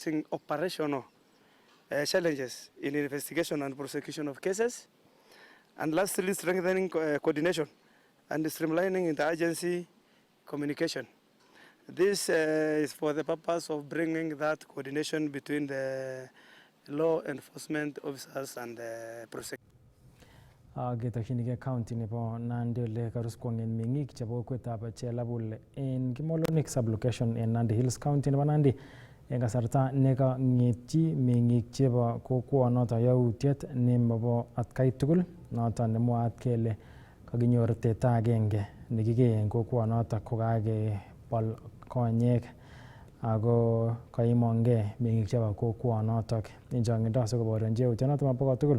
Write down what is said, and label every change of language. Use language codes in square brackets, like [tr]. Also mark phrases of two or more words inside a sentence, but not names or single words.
[en] Operational challenges in investigation and prosecution of cases, and lastly, strengthening coordination and streamlining interagency communication. This is for the purpose of bringing that coordination between the law enforcement officers and the prosecutors. [kln] Ketokchinigei county nebo Nandi ole karuskwong'en meng'ik chebo kokwetab Chelabul en Kimolonik sublocation en Nandi Hills County nebo Nandi en kasarta nekang'etyi meng'ik chebo kokwonoto yautiet nemobo atkai tugul noto nemwaat kele kakinyor teta agenge nekikee en kokwonoto kokakebol konyek ako kaimongei meng'ik chebo kokwonoto en chong'indo sikoborionji yautyonoto mobo tugul.